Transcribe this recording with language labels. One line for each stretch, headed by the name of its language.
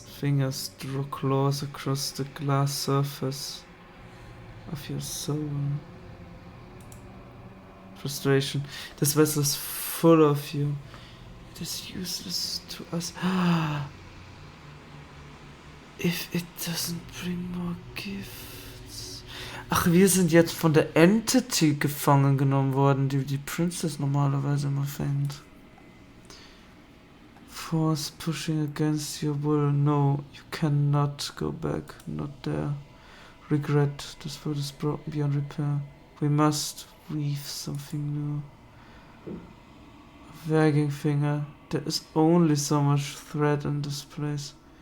English: Fingers draw claws across the glass surface of your soul. Frustration. This vessel is full of you. It is useless to us. If it doesn't bring more gifts.
German: Ach, wir sind jetzt von der Entity gefangen genommen worden, die die Princess normalerweise immer fängt.
English: Force pushing against your will. No, you cannot go back. Not there. Regret. This world is broken beyond repair. We must weave something new. A wagging finger. There is only so much thread in this place.